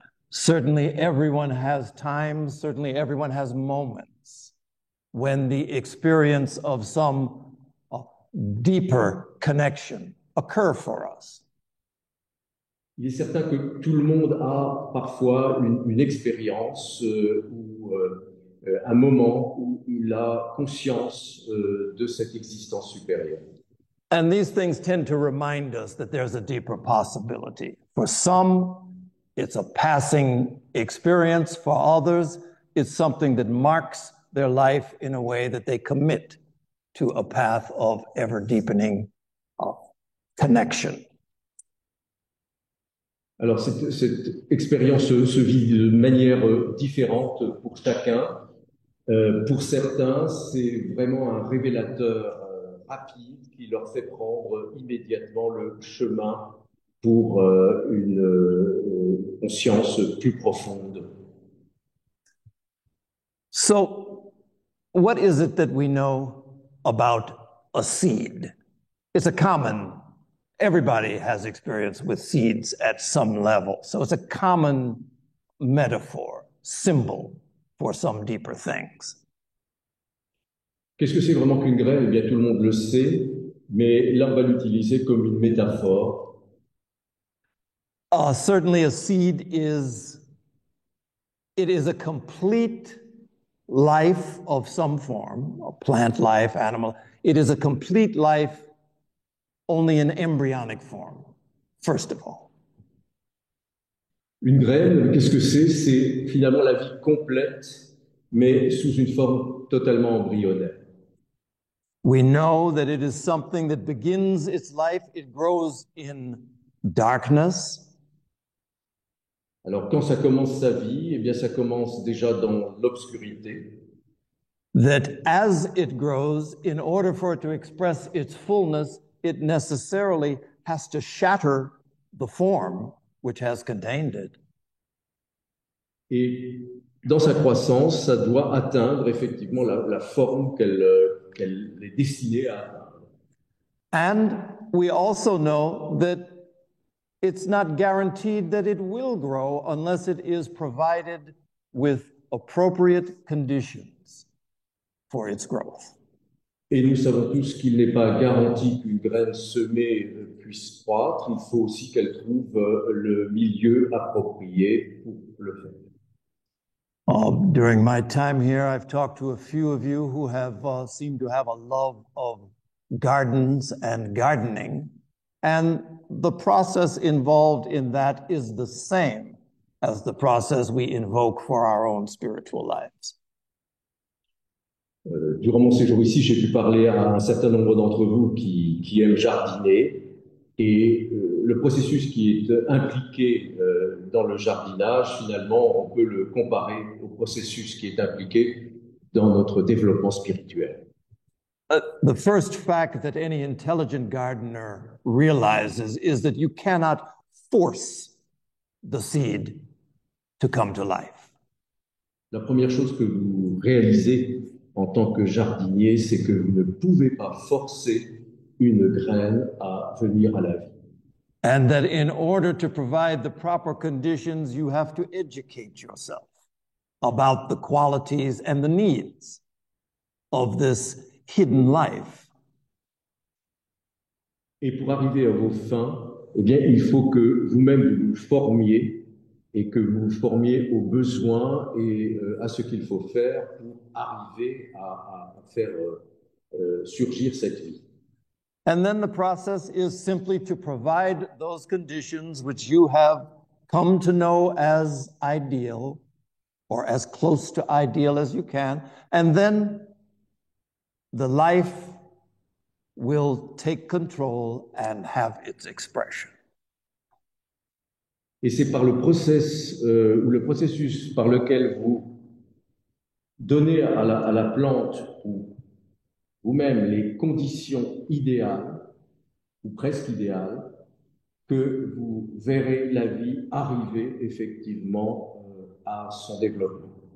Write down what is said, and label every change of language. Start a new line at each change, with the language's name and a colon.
English: Certainly everyone has times, certainly everyone has moments when the experience of some deeper connection occur for us.
French: Il est certain que tout le monde a parfois une expérience ou un moment où il a conscience de cette existence supérieure.
English: And these things tend to remind us that there's a deeper possibility. For some, it's a passing experience. For others, it's something that marks their life in a way that they commit to a path of ever-deepening connection.
French: Alors, cette expérience se vit de manière différente pour chacun. Pour certains, c'est vraiment un révélateur rapide qui leur fait prendre immédiatement le chemin pour une conscience plus profonde.
English: So, what is it that we know about a seed? It's a common, everybody has experience with seeds at some level. So it's a common metaphor, symbol for some deeper things.
French: Qu'est-ce que c'est vraiment qu'une graine? Eh bien, tout le monde le sait, mais là, on va l'utiliser comme une métaphore.
English: Certainly a seed it is a complete life of some form, a plant life, animal. It is a complete life only in embryonic form, first of all.
French: Une graine, qu'est-ce que c'est? C'est finalement la vie complète, mais sous une forme totalement embryonnaire.
English: We know that it is something that begins its life, it grows in darkness.
French: Alors, quand ça commence sa vie, eh bien, ça commence déjà dans l'obscurité.
English: That as it grows, in order for it to express its fullness, it necessarily has to shatter the form which has contained it.
French: Et dans sa croissance, ça doit atteindre effectivement la forme qu'elle est destinée à atteindre.
English: And we also know that it's not guaranteed that it will grow unless it is provided with appropriate conditions for its growth.
French: Et nous savons tous qu'il n'est pas garanti qu'une graine semée puisse croître. Il faut aussi qu'elle trouve le milieu approprié pour le faire.
English: During my time here, I've talked to a few of you who have seemed to have a love of gardens and gardening. And the process involved in that is the same as the process we invoke for our own spiritual lives.
French: Durant mon séjour ici, j'ai pu parler à un certain nombre d'entre vous qui aiment jardiner. Et le processus qui est impliqué dans le jardinage, finalement, on peut le comparer au processus qui est impliqué dans notre développement spirituel.
English: The first fact that any intelligent gardener realizes is that you cannot force the seed to come to life.
French: La première chose que vous réalisez en tant que jardinier, c'est que vous ne pouvez pas forcer une graine à venir à la vie.
English: And that in order to provide the proper conditions, you have to educate yourself about the qualities and the needs of this hidden life.
French: Et pour arriver à vos fins, eh bien, il faut que vous-même vous vous formiez et que vous vous formiez aux besoins et à ce qu'il faut faire pour arriver à faire surgir cette vie.
English: And then the process is simply to provide those conditions which you have come to know as ideal or as close to ideal as you can. And then the life will take control and have its expression.
French: Et c'est par le processus par lequel vous donnez à la plante ou vous-même les conditions idéales ou presque idéales que vous verrez la vie arriver effectivement à son développement.